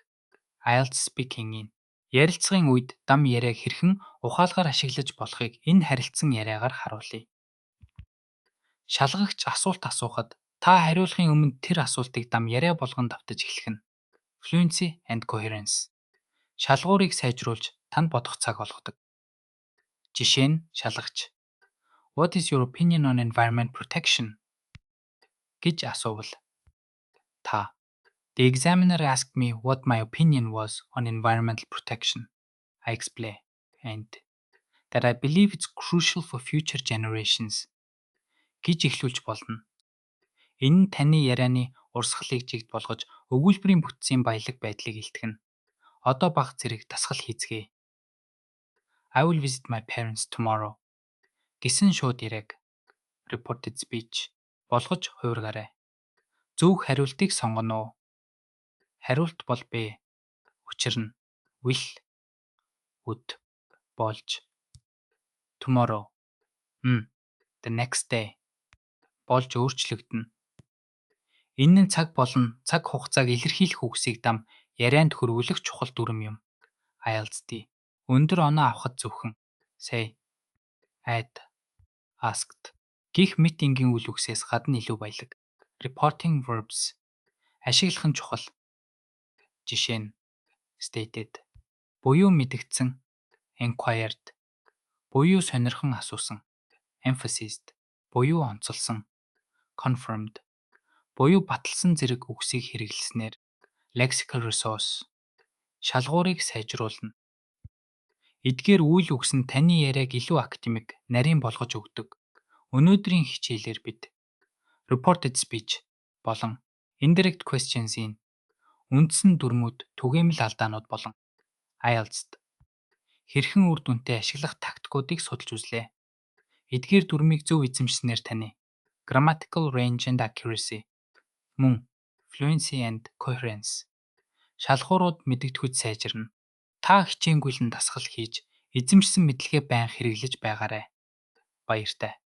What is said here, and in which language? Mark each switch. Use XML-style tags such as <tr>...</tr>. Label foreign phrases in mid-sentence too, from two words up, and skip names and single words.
<mn>IELTS speaking-ийн ярилцлагын үед дам яриаг хэрхэн ухаалгаар ашиглаж болохыг энэ харилцан яриагаар харуулъя. Шалгагч асуулт асуухад та хариулахын өмнө тэр асуултыг дам яриа болгон давтаж эхлэх нь</mn> <en>fluency and coherence</en> <mn>шалгуурыг сайжруулж танд бодох цаг олгодог. Жишээ нь шалгагч</mn> <en>What is your opinion on environment protection</en> <mn>гэж асуувал та</mn> <en>The examiner asked me what my opinion was on environmental protection. I explained and that I believe it's crucial for future generations</en> <mn>гэж эхлүүлж болно. Энэ нь таны ярианы урсгалыг жигд болгож өгүүлбэрийн бүтцийн баялаг байдлыг илтгэнэ. Одоо бага зэрэг дасгал хийцгээе.</mn> <en>I will visit my parents tomorrow</en> <mn>гэсэн шууд яриаг</mn> <en>reported speech</en> <mn>болгож хувиргаарай. Зөв хариултыг сонгоно уу? Хариулт бол B. Учир нь</mn> <en>will, would</en> <mn>болж</mn> <en>tomorrow, the next day</en> <mn>болж өөрчлөгдөнө. Энэ нь цаг болон цаг хугацааг илэрхийлэх үгсийг дам ярианд хөрвүүлэх чухал дүрм юм. IELTS-д өндөр оноо авахд зөвхөн</mn> <en>say, add, asked</en> <mn>гэх мэт энгийн үйл үгсээс гадна илүү баялаг.</mn> <en>Reporting verbs</en> <mn>ашиглах нь чухал. Жишээ нь stated буюу мэдэгдсэн, inquired буюу сонирхон асуусан, emphasized буюу онцолсон, confirmed буюу баталсан зэрэг үгсийг хэрэглэснээр</mn> <en>lexical resource</en> <mn>шалгуурыг сайжруулна. Эдгээр үйл үгс нь таны яриаг илүү академик, нарийн болгож өгдөг. Өнөөдрийн хичээлээр бид</mn> <en>reported speech</en> <mn>болон</mn> <en>indirect questions-</en> <mn>ийн үндсэн дүрмүүд, түгээмэл алдаанууд болон IELTS-д хэрхэн үр дүнтэй ашиглах тактикуудыг судалж үзлээ. Эдгээр дүрмийг зөв эзэмшснээр таны</mn> <en>grammatical range and accuracy</en> <mn>мөн</mn> <en>fluency and coherence</en> <mn>шалгуурууд мэдэгдэхүйд сайжирна. Та хичээнгүйлэн дасгал хийж, эзэмшсэн мэдлэгээ байнга хэрэглэж байгаарай. Баяртай.</mn>